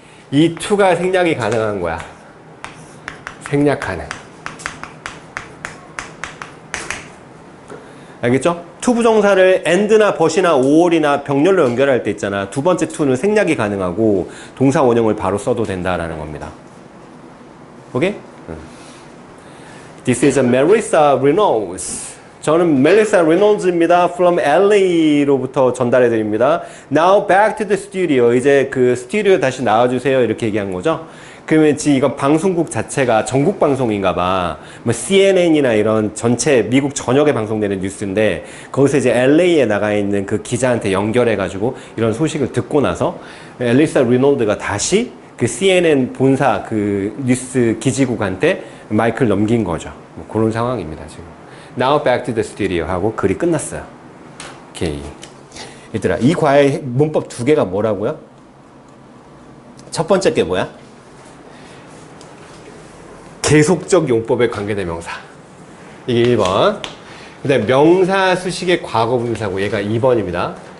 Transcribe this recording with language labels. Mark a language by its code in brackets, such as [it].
[ko] 이 to가 생략이 가능한 거야. 생략 가능. 알겠죠? to 부정사를 and나 but이나 or이나 병렬로 연결할 때 있잖아. 두 번째 to는 생략이 가능하고 동사 원형을 바로 써도 된다라는 겁니다. 오케이? [en] This is Melissa Reynolds. [ko] 저는 Melissa Reynolds입니다. From LA로부터 전달해 드립니다. [en] Now back to the studio. [ko] 이제 그 스튜디오에 다시 나와주세요. 이렇게 얘기한 거죠. 그러면 지금 이건 방송국 자체가 전국 방송인가 봐. 뭐 CNN이나 이런 전체 미국 전역에 방송되는 뉴스인데 거기서 이제 LA에 나가 있는 그 기자한테 연결해 가지고 이런 소식을 듣고 나서 엘리사 리놀드가 다시 그 CNN 본사 그 뉴스 기지국한테 마이크를 넘긴 거죠. 뭐 그런 상황입니다, 지금. [en] Now back to the studio [ko] 하고 글이 끝났어요. 오케이. 얘들아, 이 과의 문법 두 개가 뭐라고요? 첫 번째 게 뭐야? 계속적 용법의 관계대명사. 이게 1번. 그 다음에 명사 수식의 과거분사고 얘가 2번입니다.